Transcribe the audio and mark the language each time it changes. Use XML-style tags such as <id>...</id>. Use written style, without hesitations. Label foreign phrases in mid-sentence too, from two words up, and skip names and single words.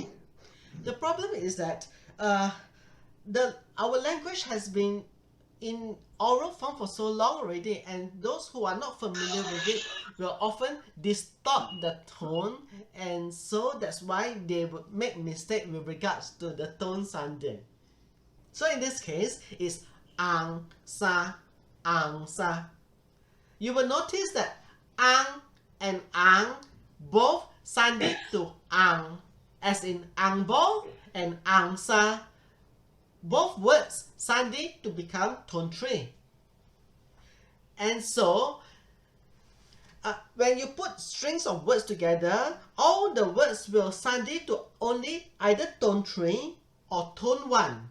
<en>The problem is that our language has been in oral form for so long already, and those who are not familiar with it will often distort the tone, and so that's why they would make mistake with regards to the tone sandhi. So in this case, it's</en> <nan>ang sa.</nan> <en>You will notice that ang and ang both sandhi to ang, as in</en> <nan>ang bo</nan> <en>and</en> <nan>ang sa.</nan> <en>Both words sandhi to become tone 3. And so, when you put strings of words together, all the words will sandhi to only either tone 3 or tone 1.</en>